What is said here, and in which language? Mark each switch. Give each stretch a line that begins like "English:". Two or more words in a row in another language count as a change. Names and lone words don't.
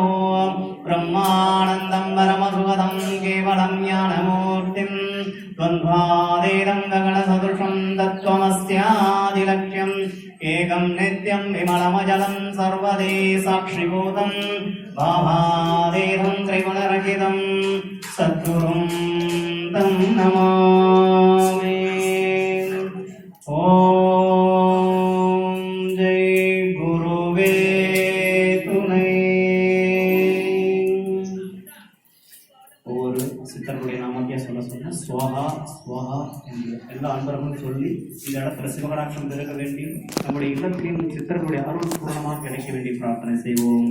Sanskrit: ब्रह्मानन्दं परमसुखदं केवलं ज्ञानमूर्तिं द्वन्द्वातीतं गगनसदृशं तत्त्वमस्यादिलक्ष्यम् एकं नित्यं विमलमजलं सर्वदे साक्षिभूतं भावातीतं त्रिगुणरहितं सद्गुरुं तं नमामि। ॐ जय गुरुवे துணை.
Tamil: ஒவ்வொரு சித்தர்களுடைய நாமத்தையா சொல்ல
Sanskrit: स्वाहा स्वाहा
Tamil: என்று எல்லா அன்பர்களும் சொல்லி இந்த இடத்துல சிவகடாட்சம் பெருக வேண்டி நம்முடைய இல்லத்திலும் சித்தர்களுடைய அருள் பூர்ணமாக கிடைக்க வேண்டி பிரார்த்தனை செய்வோம்.